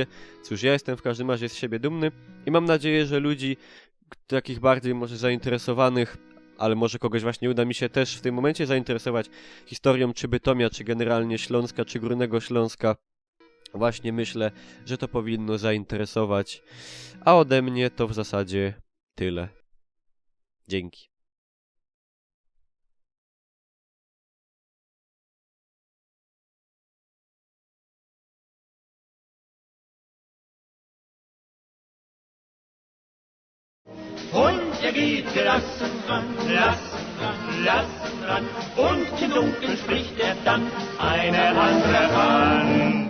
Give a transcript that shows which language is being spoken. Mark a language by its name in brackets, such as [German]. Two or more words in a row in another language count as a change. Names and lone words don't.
[Polish] Cóż, ja jestem w każdym razie z siebie dumny i mam nadzieję, że ludzi takich bardziej może zainteresowanych, ale może kogoś właśnie uda mi się też w tym momencie zainteresować historią czy Bytomia, czy generalnie Śląska, czy Górnego Śląska. Właśnie myślę, że to powinno zainteresować. A ode mnie to w zasadzie tyle. Dzięki. [German] Und geht gelassen ran, und im Dunkeln spricht dann eine andere an.